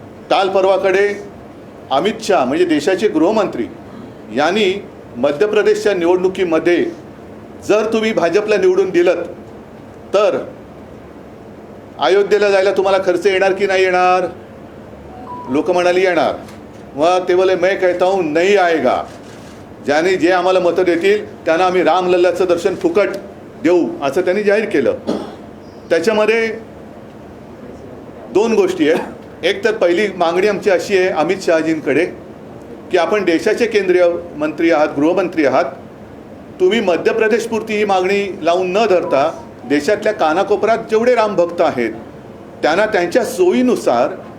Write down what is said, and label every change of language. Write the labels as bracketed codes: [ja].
[mr] काल परवाकडे अमित शाह म्हणजे देशाचे गृहमंत्री यांनी मध्य प्रदेशच्या निवडणुकीमध्ये जर तुम्ही भाजपला निवडून दिलं तर अयोध्येला जायला तुम्हाला खर्च येणार की नाही येणार. लोक म्हणाली येणार. मग ते बोले [hi] मैं कहता हूँ नहीं आएगा. [mr] ज्याने जे आम्हाला मतं देतील त्यांना आम्ही रामलल्लाचं दर्शन फुकट देऊ असं त्यांनी जाहीर केलं. त्याच्यामध्ये 2 गोष्टी आहेत. एक तर पहिली मागणी आमची अशी आहे अमित शहाजींकडे की आपण देशाचे केंद्रीय मंत्री आहात, गृहमंत्री आहात, तुम्ही मध्य प्रदेशपुरती ही मागणी लावून न धरता देशातल्या कानाकोपऱ्यात जेवढे रामभक्त आहेत त्यांना त्यांच्या सोयीनुसार